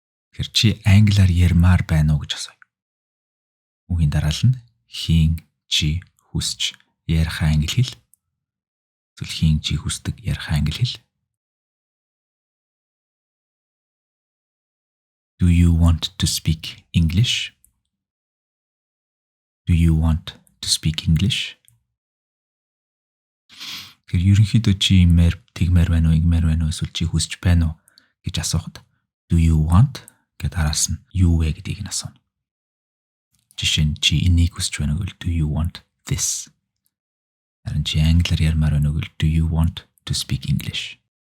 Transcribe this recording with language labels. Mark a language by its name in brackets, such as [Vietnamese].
[Mongolian] Тэгэхээр чи англиар ярмаар байна уу гэж асууя. Үгийн дараал нь хийн чи хүсч ярих англи хэл. Эсвэл хийн чи хүсдэг ярих англи хэл. [English] Do you want to speak English? Do you want to speak English? [Mongolian] Тэгэхээр ерөнхийдөө чи тэгмээр байна уу, ингэмээр байна уу, эсвэл чи хүсч байна уу гэж асуухад [English] do you want [Mongolian] гэд араас нь юу вэ гэдгийг нь асууна. Жишээ нь чи энийг хүсч байна уу гэвэл [English] do you want this? [Mongolian] Харин чи англиар ярмаар байна уу гэвэл [English] do you want to speak English?